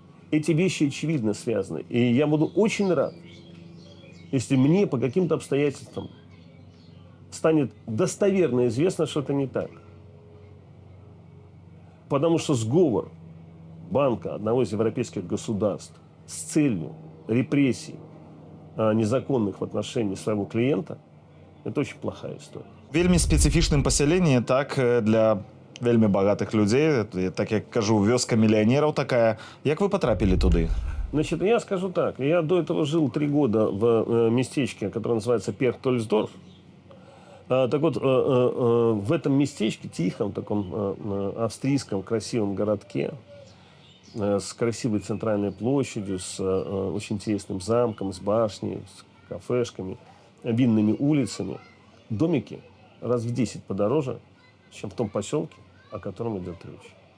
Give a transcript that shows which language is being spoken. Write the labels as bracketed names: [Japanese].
[Russian] Эти вещи очевидно связаны. И я буду очень рад, если мне по каким-то обстоятельствам станет достоверно известно, что это не так. Потому что сговор банка одного из европейских государств с целью репрессий незаконных в отношении своего клиента, это очень плохая история. [Belarusian] Вельмі специфічным пасяленні, так, для вельмі багатых людзей, так як кажу, вёска мільянераў такая. Як вы потрапілі туды? [Russian] Значит, я скажу так. Я до этого жил 3 года в местечке, которое называется Перхтольсдорф. Так вот, в этом местечке, тихом, таком австрийском красивом городке, с красивой центральной площадью, с очень интересным замком, с башней, с кафешками, винными улицами, домики раз в 10 подороже, чем в том поселке, о котором идет речь.